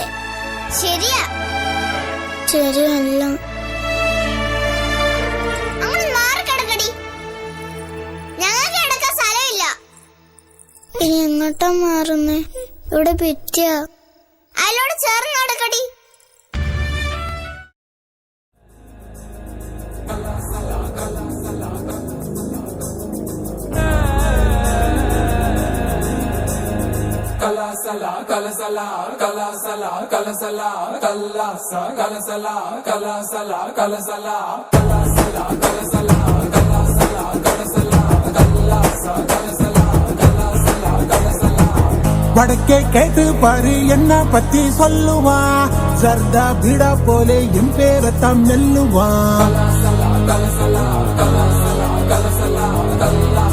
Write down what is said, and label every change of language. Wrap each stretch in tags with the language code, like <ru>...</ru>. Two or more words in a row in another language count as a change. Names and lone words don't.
<ml>ശരിയാ. ശരിയല്ല. ഇനി എങ്ങോട്ടാ മാറുന്നേ? ഇവിടെ പറ്റിയ അയാളോട് ചേർന്ന് നടക്കടി.</ml> <ta>Kalasala, kalasala, kalasala, kalasala, kalasa, kalasala, kalasala, kalasala, kalasala, kalasala, kalasala, kalasala, kalasa, kalasala, kalasala, kalasala. வடக்கே கேட்டு பாரு என்ன பத்தி சொல்லுவா, ஜர்தா பீடா போலே என் பேரத்தான் மெல்லுவா. Kalasala, kalasala, kalasala, kalasala, kalasala.</ta>